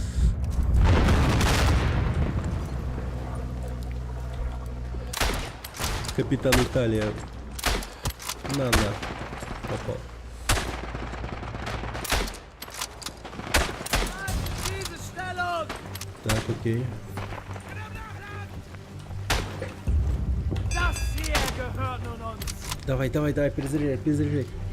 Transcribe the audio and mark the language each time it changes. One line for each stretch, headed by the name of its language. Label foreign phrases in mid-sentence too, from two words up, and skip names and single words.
Russian: Капитан Италия. На. Попал.
German: Diese Stellung!
Russian: Так, окей.
German: Das hier gehört nun uns!
Russian: Давай, перезаряжай.